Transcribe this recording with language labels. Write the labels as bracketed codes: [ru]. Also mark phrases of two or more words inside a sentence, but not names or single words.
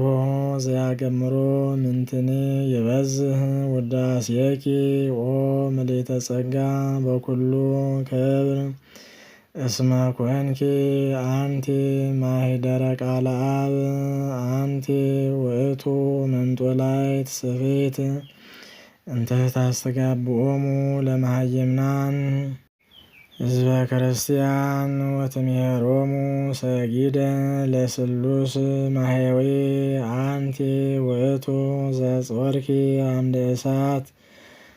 [gez] ዘያገምሮ ምንትኒ ይበዝህ ውዳሴኪ ኦ ምልዕተ ጸጋ በኩሉ ክብር እስመ ኮንኪ አንቲ ማኅደረ ቃለ አብ አንቲ ውእቱ መንጦላዕት ስፊት እንተ ታስተጋብኦሙ ለመሃይምናን ህዝበ ክርስቲያን ወትምሄሮሙ ሰጊደ ለስሉስ ማህያዊ አንቲ ውእቱ ዘጾርኪ አምደ እሳት